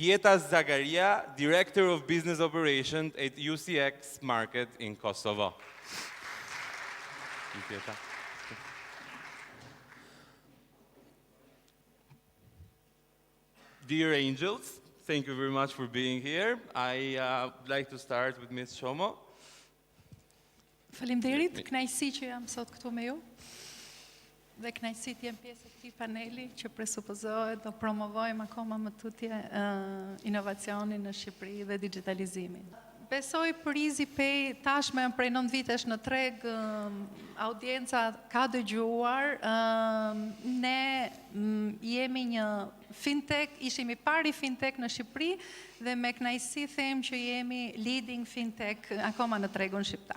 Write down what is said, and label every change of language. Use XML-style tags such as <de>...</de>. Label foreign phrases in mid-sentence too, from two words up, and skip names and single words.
<en>Jeta Zagaria, Director of Business Operations at UCX Market in Kosovo. Ms. Jeta. Dear angels, thank you very much for being here. I would like to start with Ms. Shomo.</en> <sq>Faleminderit, kënaqësi që jam sot këtu me ju. Dhe kënaqësi të jem pjesë e këtij paneli që presupozohet do promovojmë akoma më tutje inovacionin në Shqipëri dhe digitalizimin. Besoj për EasyPay tashmë jam prej 9 vitesh në treg, audienca ka dëgjuar, ne jemi një fintech, ishim i pari fintech në Shqipëri dhe me kënaqësi them që jemi</sq> <en>leading fintech</en> <sq>akoma në tregun shqiptar.</sq>